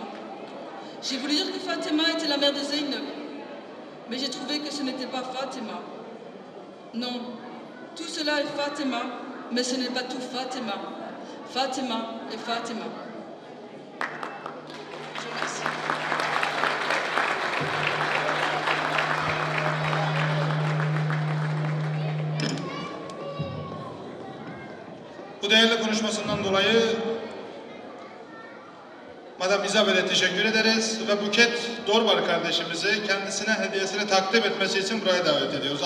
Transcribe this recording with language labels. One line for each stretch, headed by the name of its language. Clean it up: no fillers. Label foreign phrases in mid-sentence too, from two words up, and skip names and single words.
French: J'ai voulu dire que Fatima était la mère de Zaynab, mais j'ai trouvé que ce n'était pas Fatima. Non, tout cela est Fatima, mais ce n'est pas tout Fatima. Fatima est Fatima. Je vous remercie.
Turkish: Bu değerli konuşmasından dolayı Madam Isabel'e teşekkür ederiz ve Buket Dorbar kardeşimizi kendisine hediyesini takdim etmesi için buraya davet ediyoruz.